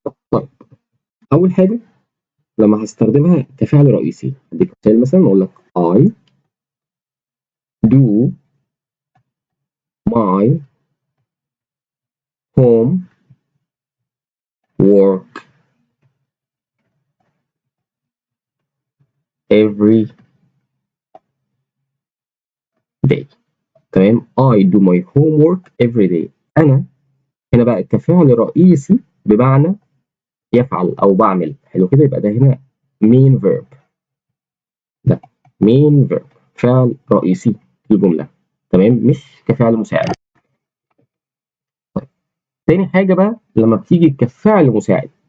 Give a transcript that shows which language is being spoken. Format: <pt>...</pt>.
<ar>طيب أول حاجة لما هستخدمها كفعل رئيسي هديك مثال مثلا أقول لك</ar> <en>I do my home work every day.</en> <ar>تمام.</ar> <en>I do my homework every day.</en> <ar>أنا هنا بقى كفعل رئيسي بمعنى يفعل أو بعمل. حلو كده، يبقى ده هنا main verb. ده main verb فعل رئيسي في الجملة. تمام، مش كفعل مساعد. طيب تاني حاجة بقى لما بتيجي كفعل مساعد.</ar>